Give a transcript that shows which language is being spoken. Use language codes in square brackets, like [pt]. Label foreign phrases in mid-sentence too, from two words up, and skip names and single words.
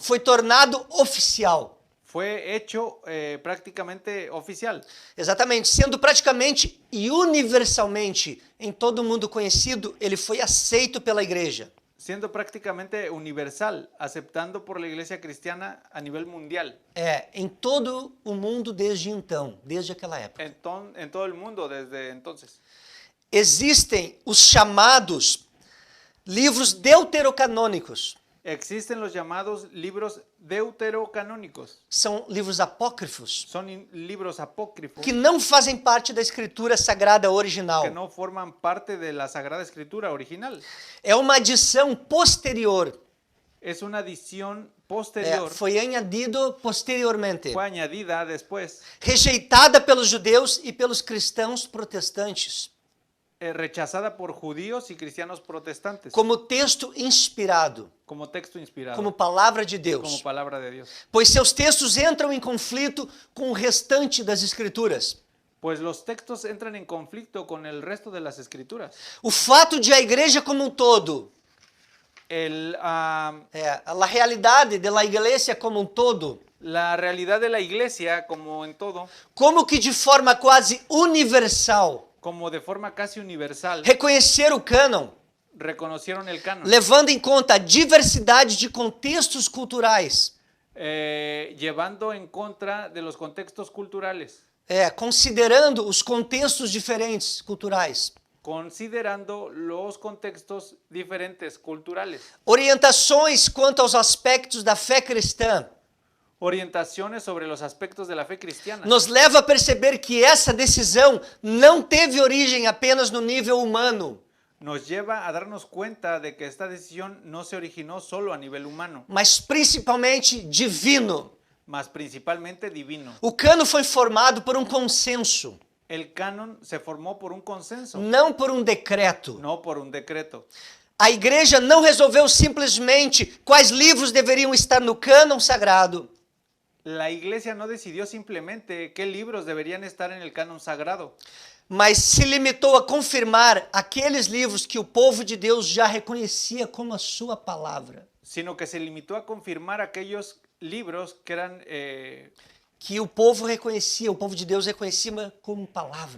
[pt] Foi tornado oficial. [es] Fue hecho prácticamente oficial, [pt] Exatamente, sendo praticamente e universalmente em todo o mundo conhecido, ele foi aceito pela igreja. [es] siendo prácticamente universal, aceptando por la iglesia cristiana a nivel mundial, [pt] Em todo o mundo desde então, desde aquela época. [es] en todo el mundo desde entonces. [pt] Existem os chamados livros deuterocanônicos. [es] Existen los llamados libros deuterocanónicos. [pt] São livros apócrifos [es] Son libros apócrifos [pt] que não fazem parte da escritura sagrada original. [es] que no forman parte de la Sagrada Escritura original. [pt] É uma adição posterior. [es] Es una adición posterior, [pt] Foi añadido posteriormente. [es] fue añadida después, [pt] Rejeitada pelos judeus e pelos cristãos protestantes. [es] rechazada por judíos y cristianos protestantes [pt] Como texto inspirado, [es] como texto inspirado, [pt] como palavra de [es] como [pt] Deus. [es] palabra de Dios. [pt] Pois seus textos entram em conflito com o restante das escrituras. [es] Pues los textos entran en conflicto con el resto de las escrituras. [pt] O fato de a igreja como um todo, [es] La [pt] realidade da igreja como um todo, [es] realidad de la iglesia, como en todo, [pt] como que de forma quase universal, [es] como de forma casi universal, [pt] reconhecer o cânon, [es] reconocieron el canon, [pt] levando em conta a diversidade de contextos culturais, [es] llevando en contra de los contextos culturales, [pt] considerando os contextos diferentes culturais, [es] considerando los contextos diferentes culturales, [pt] orientações quanto aos aspectos da fé cristã, [es] orientaciones sobre los aspectos de la fe cristiana. [pt] nos leva a perceber que essa decisão não teve origem apenas no nível humano, [es] Nos lleva a darnos cuenta de que esta decisión no se originó solo a nivel humano, [pt] mas principalmente divino. [es] mas principalmente divino. [pt] O cano foi formado por um consenso, [es] El canon se formó por un consenso, [pt] não por um decreto. [es] no por un decreto. [pt] A igreja não resolveu simplesmente quais livros deveriam estar no cânon sagrado. [es] La iglesia no decidió simplemente qué libros deberían estar en el canon sagrado, [pt] Mas se limitou a confirmar aqueles livros que o povo de Deus já reconhecia como a sua palavra. [es] sino que se limitó a confirmar aquellos libros que eran [pt] que o povo reconhecia, o povo de Deus reconhecia como palavra